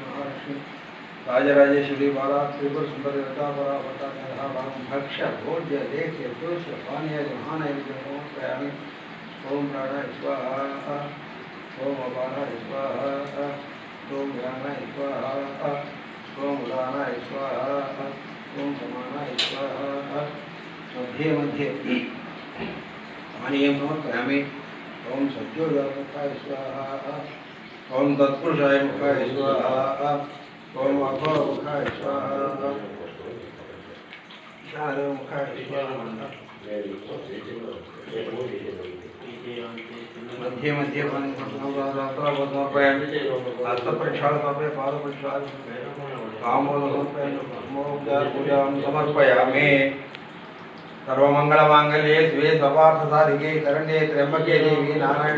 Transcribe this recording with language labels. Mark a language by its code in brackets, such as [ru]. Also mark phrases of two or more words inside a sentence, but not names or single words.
[sa] మహాలక్ష్మి రాజరాజేశ్వరి బాలా త్రిపుర సుందరి భక్ష భోజ్య లేఖ్య దోష పానీయాది మహానైవేద్యమి ఓం ప్రాణ స్వాహ ఓం అపాన స్వాహ ఓం వ్యాన స్వాహ ఓం ఉదాన స్వాహ ఓం సమాన స్వాహ मध्ये मध्ये पानीयं समर्पयामि ओम सद्योजातमुखाय स्वाहा ओम तत्पुरुषाय मुखाय स्वाहा ओम अघोरमुखाय स्वाहा ईशानमुखाय स्वाहा मध्ये मध्ये पानी समर्पयामि हस्तप्रक्षालनाय पादप्रक्षालनाय पूजां समर्पयामि सर्वमंगलमांगल्ये शिवे सर्वार्थसाधिके शरण्ये त्र्यंबके देवी नारायणे